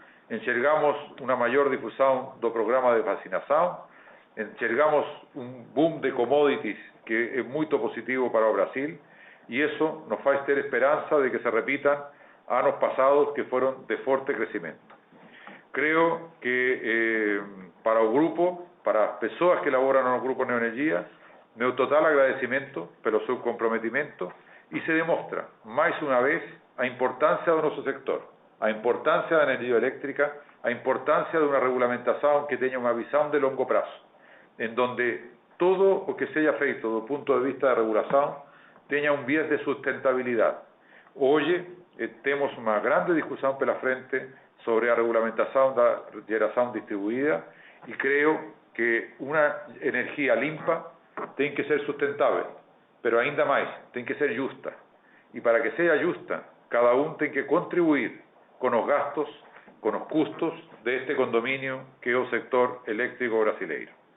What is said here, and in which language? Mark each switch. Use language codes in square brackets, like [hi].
[pt] Enxergamos uma maior difusão do programa de vacinação, enxergamos um boom de commodities que é muito positivo para o Brasil e isso nos faz ter esperança de que se repitam [es] años pasados que fueron de fuerte crecimiento. Creo que para el grupo, para las personas que laboran en el grupo Neoenergia, [pt] meu total agradecimiento pelo seu comprometimento [es] y se demuestra, más una vez, a importancia de nuestro sector, a importancia de la energía eléctrica, a importancia de una regulamentación que tenga una visión de largo plazo, en donde todo lo que sea feito do punto de vista de regulación tenga un viés de sustentabilidad. [pt] Hoy temos uma grande discussão pela frente sobre a regulamentação da geração distribuída e creio que uma energia limpa tem que ser sustentável, mas ainda mais, tem que ser justa. E para que seja justa, cada tem que contribuir com os gastos, com os custos deste condomínio que é o sector elétrico brasileiro.